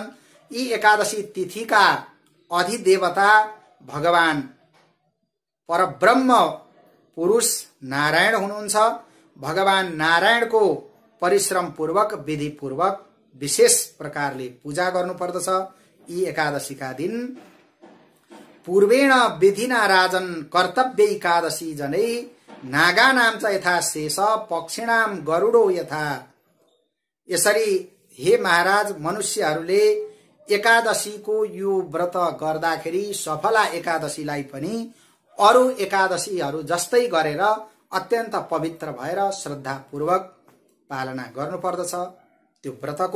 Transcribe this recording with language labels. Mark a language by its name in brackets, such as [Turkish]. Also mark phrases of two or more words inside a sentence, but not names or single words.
[Nepali] यी एकादशी तिथिका अधिदेवता भगवान परब्रह्म पुरुष नारायण हुनुहुन्छ। भगवान नारायणको परिश्रम पूर्वक विधि पूर्वक विशेष प्रकारले पूजा गर्नुपर्दछ। यी एकादशीका दिन [Sanskrit] पूर्वेण विधिना राजन कर्तव्य एकादशी जनै नागानां च यथा शेष पक्षिणाम गरुडो यथा। [Nepali] यसरी हे महाराज, मनुष्यहरूले एकादशीको यो व्रत गर्दाखेरि सफला एकादशीलाई पनि अरू एकादशीहरू जस्तै गरेर अत्यन्त पवित्र भएर श्रद्धापूर्वक पालना गर्नुपर्दछ त्यो व्रतको।